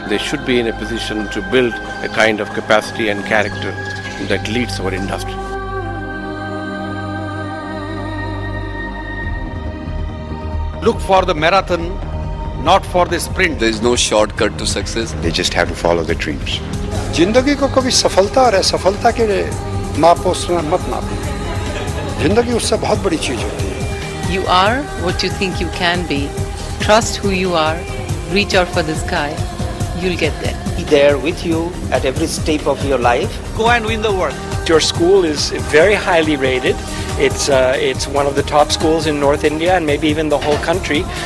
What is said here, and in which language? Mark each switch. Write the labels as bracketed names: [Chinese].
[English] they should be in a position to build a kind of capacity and character that leads our industry. Look for the marathon, not for the sprint. There is no shortcut to success. They just have to follow their dreams. [Hindi] जिंदगी को कभी सफलता और असफलता के मापो मत नापो। जिंदगी उससे बहुत बड़ी चीज होती है। [English] You are what you think you can be. Trust who you are. Reach out for the sky. You'll get there. Be there with you at every step of your life. Go and win the world. Your school is very highly rated. It's one of the top schools in North India and maybe even the whole country.